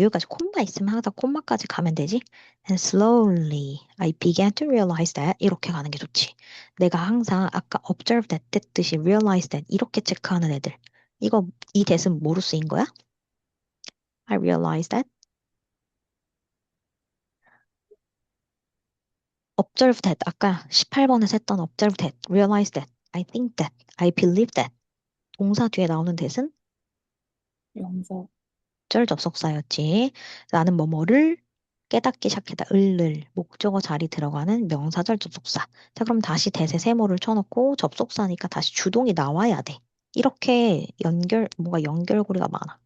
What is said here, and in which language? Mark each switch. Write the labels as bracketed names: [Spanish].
[Korean] 여기까지 콤마 있으면 항상 콤마까지 가면 되지. [English] And slowly I began to realize that. [Korean] 이렇게 가는 게 좋지. 내가 항상 아까 observe that 뜻이 realize that 이렇게 체크하는 애들. 이 대은 뭐로 쓰인 거야? [English] I realized that. observe that. [Korean] 아까 18번에서 했던 [English] observe that, realize that, I think that, I believe that. [Korean] 동사 뒤에 나오는 that은 명사. 절 접속사였지. 나는 뭐뭐를 깨닫기 시작했다. 을을 목적어 자리 들어가는 명사절 접속사. 자, 그럼 다시 대세 세모를 쳐놓고 접속사니까 다시 주동이 나와야 돼. 이렇게 뭔가 연결고리가 많아.